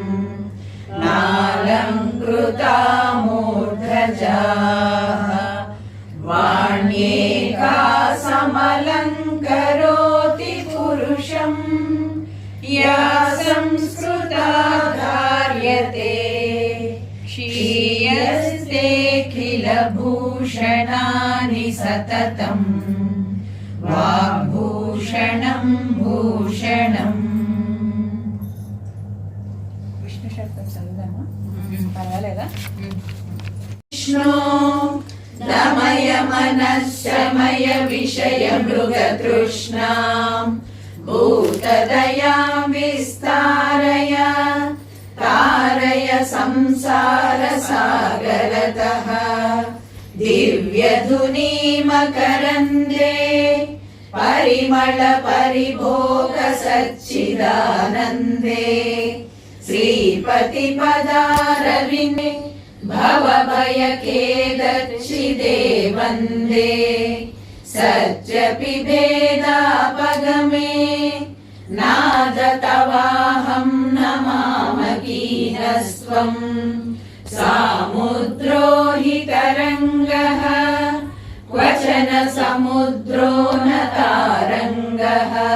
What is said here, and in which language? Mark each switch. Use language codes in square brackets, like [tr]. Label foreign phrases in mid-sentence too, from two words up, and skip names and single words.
[sa] नालङ्कृता मूर्धजाः वाण्येका समलङ्करोति पुरुषम् या संस्कृता धार्यते श्रियस्तेऽखिलभूषणानि सततम् वाग्भूषणं भूषणम्. [te] విష్ణు శబ్దం చదువుదామా? పర్వాలేదా? [sa] విష్ణు దమయ మనశ్శమయ విషయ మృగతృష్ణాం భూతదయాం విస్తారయ తారయ సంసార సాగరతః దివ్యధునీ మకరందే పరిమళ పరిభోగ సచ్చిదానందే శ్రీపతి పదారవిందే भवभयखेदच्छिदे वन्दे सत्यपिभेदापगमे नाद तवाहं नमामकीनस्त्वं सामुद्रो हि तरङ्गः क्वचन समुद्रो न तारङ्गः